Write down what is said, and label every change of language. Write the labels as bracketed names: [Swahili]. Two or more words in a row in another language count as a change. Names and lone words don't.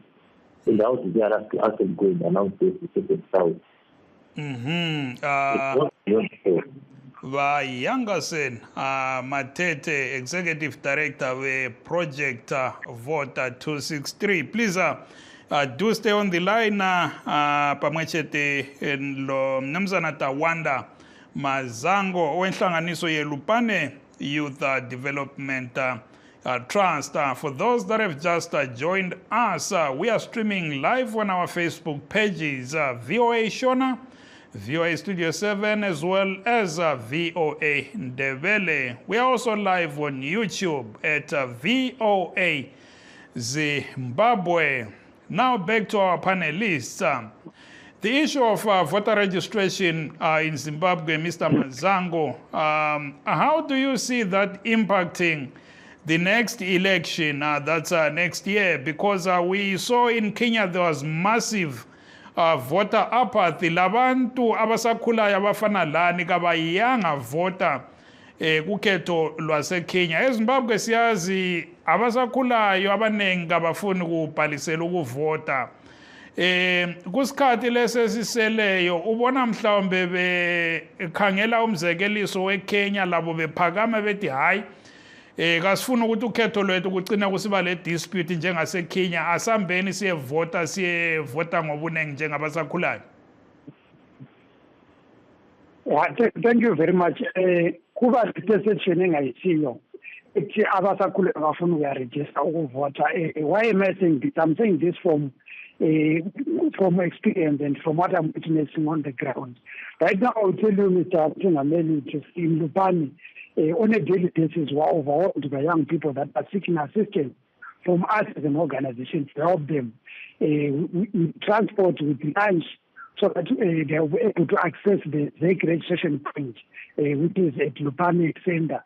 [English] And how do they arrive to actually go and announce this to the South? Vayangasen Matete, Executive Director of Project Voter 263. Please do stay on the line. [North Ndebele] Pamwechete lo mnumzana Tawanda Mazango owenhlanganiso yelupane Youth Development Trust. [English] For those that have just joined us, we are streaming live on our Facebook pages, VOA Shona, VOA Studio 7, as well as VOA Ndebele. We are also live on YouTube at VOA Zimbabwe. Now back to our panelists. The issue of voter registration in Zimbabwe, Mr. Mazango, how do you see that impacting the next election that's next year? Because we saw in Kenya there was massive voter apathy. [North Ndebele] Labantu abasakhulayo abafana lani kabayanga voter kukhetho lwaseKenya. eZimbabwe siyazi abasakhulayo abanengi abafuni ukubhalisela ukuvota. Kusikhathi lesesiseleyo ubona mhlawumbe bekhangela umzekeliso weKenya labo bephakama bethi hayi kasifuna ukuthi ukhetho lwethu kucina kusiba le dispute njengaseKenya asambeni siyevota ngobunengi njengabasakhulayo. [English] Thank you very much. [North Ndebele] Kuba perception engayisiyo abasakhula abafuna ukuyaregister ukuvota. [English] Why am I saying this? I'm saying this from experience and from what I'm witnessing on the ground. Right now, I'll tell you, Mr. Tungameli, just in Lupane, on a daily basis, we're overwhelmed by young people that are seeking assistance from us as an organization to help them with transport, with lunch, so that they will be able to access the registration point, which is at Lupane Center.